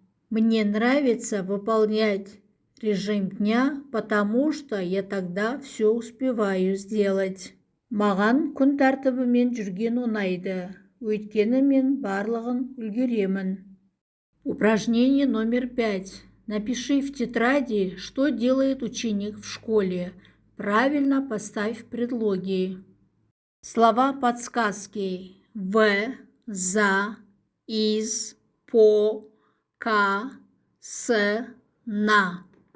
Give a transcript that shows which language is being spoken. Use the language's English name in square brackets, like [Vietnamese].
[Russian] Мне нравится выполнять режим дня, потому что я тогда все успеваю сделать. [Kazakh] Маған күн тәртібімен жүрген ұнайды, өйткені мен барлығын үлгеремін. [Russian] Упражнение номер 5. Напиши в тетради, что делает ученик в школе. Правильно поставь предлоги. Слова подсказки: в, за, из, по, к, с, на.